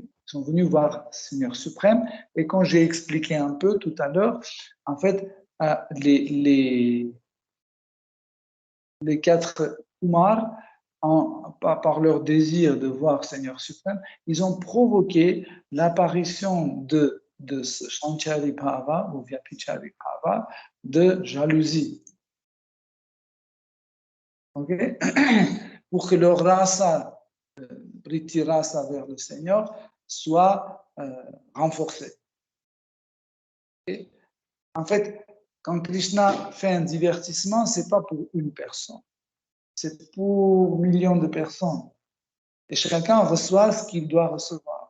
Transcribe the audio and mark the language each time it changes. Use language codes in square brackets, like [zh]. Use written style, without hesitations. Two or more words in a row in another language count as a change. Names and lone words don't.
[fr] Ils sont venus voir Seigneur suprême. Et quand j'ai expliqué un peu tout à l'heure, en fait, les 4 Kumars, par leur désir de voir Seigneur suprême, ils ont provoqué l'apparition de ce [sa] Sanchari Bhava [fr] ou [sa] Vyapichari Bhava [fr] de jalousie. Okay? Pour que leur rasa, [sa] Priti rasa [fr] vers le Seigneur, soit renforcée. Okay? En fait, quand Krishna fait un divertissement, ce n'est pas pour une personne. C'est pour millions de personnes. Et chacun reçoit ce qu'il doit recevoir.